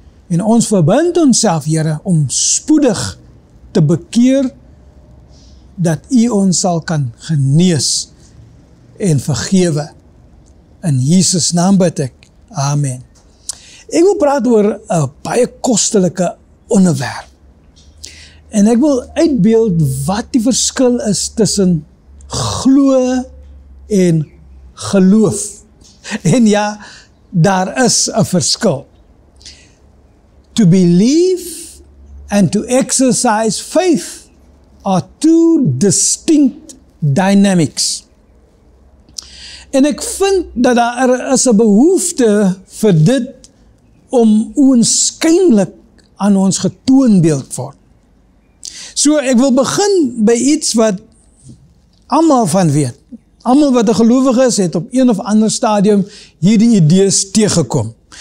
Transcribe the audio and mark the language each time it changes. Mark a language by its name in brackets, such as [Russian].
[Afrikaans] En ons verbind onsself, Here, om spoedig te bekeer dat u ons sal kan genees en vergewe. In Jesus naam bid ek. Amen. Ek wil praat oor 'n baie kostelike onderwerp. En ek wil uitbeeld wat die verskil is tussen glo en geloof. En ja, daar is 'n verskil. [English] To believe and to exercise faith are two distinct dynamics. [Afrikaans] En ek vind dat daar is 'n behoefte vir dit om oënskynlik aan ons getoonbeeld word. So ek wil begin by iets wat almal van weet. Almal wat 'n gelowige is, het op een of ander stadium hierdie idees teëgekom.